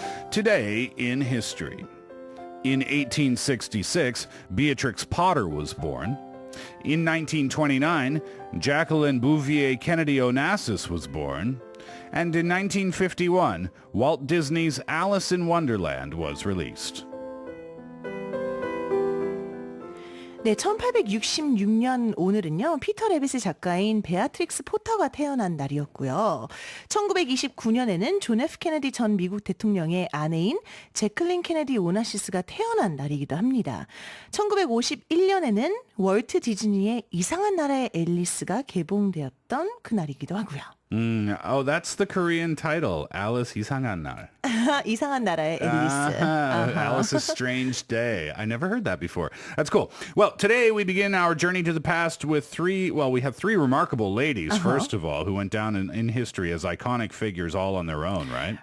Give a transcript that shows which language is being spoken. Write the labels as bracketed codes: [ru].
[en] Today in history. In 1866, Beatrix Potter was born. In 1929, Jacqueline Bouvier Kennedy Onassis was born. And in 1951, Walt Disney's Alice in Wonderland was released. [ko] 네, 1866년 오늘은요, 피터 래빗의 작가인 베아트릭스 포터가 태어난 날이었고요. 1929년에는 존 F 케네디 전 미국 대통령의 아내인 제클린 케네디 오나시스가 태어난 날이기도 합니다. 1951년에는 월트 디즈니의 이상한 나라의 앨리스가 개봉되었던 그날이기도 하고요. [en] Oh, that's the Korean title, Alice [ko] 이상한 날. 이상한 나라의 앨리스. [en] Alice's Strange Day. I never heard that before. That's cool. Well, today we begin our journey to the past with we have 3 remarkable ladies, first of all, who went down in history as iconic figures all on their own, right?